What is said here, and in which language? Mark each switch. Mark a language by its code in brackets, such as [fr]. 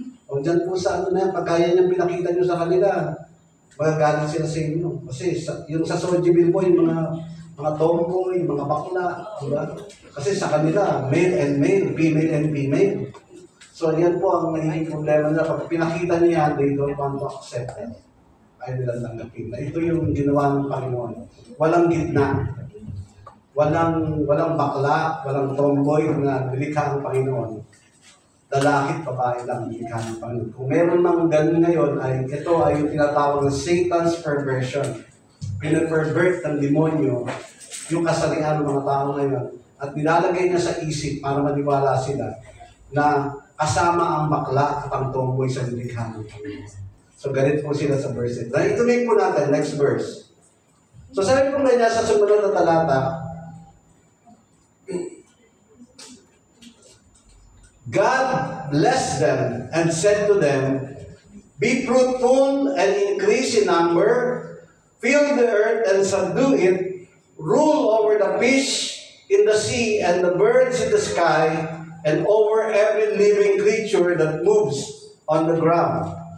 [tl] O dyan po sa na yan, pagkaya niyang pinakita niyo sa kanila, magagalit sila sa inyo. Kasi yung sa Soji Bill po, yung mga tomboy, yung mga bakla, diba? Kasi sa kanila, [en] male and male, female and female. [tl] So yan po ang naging problema nila. Pag pinakita niya, [en] they don't want to accept it. [tl] Ay nilang tanggapin na ito yung ginawa ng Panginoon. Walang gitna. Walang bakla, walang tomboy na nilikha ng Panginoon. Lalaki at babae lang nilikha ng Panginoon. Kung meron mang ganun ngayon, ito ay yung tinatawag na [en] Satan's perversion. [tl] Pinapervert ng demonyo yung kasarian ng mga tao ngayon at nilalagay niya sa isip para maniwala sila na kasama ang bakla at ang tomboy sa nilikha ng Panginoon. So, ganit po sila sa verse 8. Ituloy po natin, [en] next verse. [tl] So, sabi po ganyan sa sumunod na talata, [en] God blessed them and said to them, be fruitful and increase in number, fill the earth and subdue it, rule over the fish in the sea and the birds in the sky, and over every living creature that moves on the ground.